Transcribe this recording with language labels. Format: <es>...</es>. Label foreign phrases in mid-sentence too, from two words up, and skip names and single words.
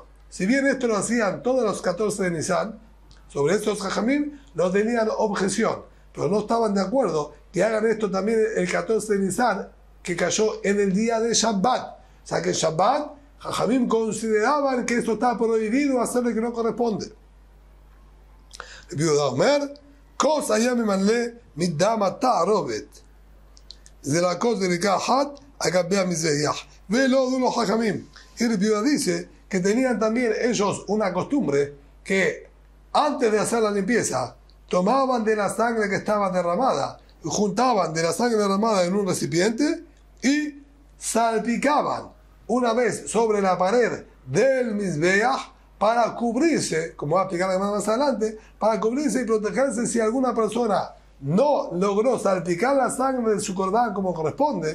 <es>Si bien esto lo hacían todos los 14 de Nisan, sobre estos Jajamim no tenían objeción, pero no estaban de acuerdo que hagan esto también el 14 de Nisan, que cayó en el día de Shabbat. O sea que en Shabbat, Jajamim consideraban que esto está prohibido hacerle que no corresponde.</es> <he>רבי יהודה אומר, כוס היה ממלא מדם התערובת. זה לעקוס זריקה אחת על גבי המזבח. ולא הודו לו חכמים.</he> <es>Y Rabbi Yehuda dice que tenían también ellos una costumbre que antes de hacer la limpieza tomaban de la sangre que estaba derramada y juntaban de la sangre derramada en un recipiente y salpicaban una vez sobre la pared del mizbeach para cubrirse, como va a explicar más adelante, para cubrirse y protegerse si alguna persona no logró salpicar la sangre de su cordán como corresponde.</es>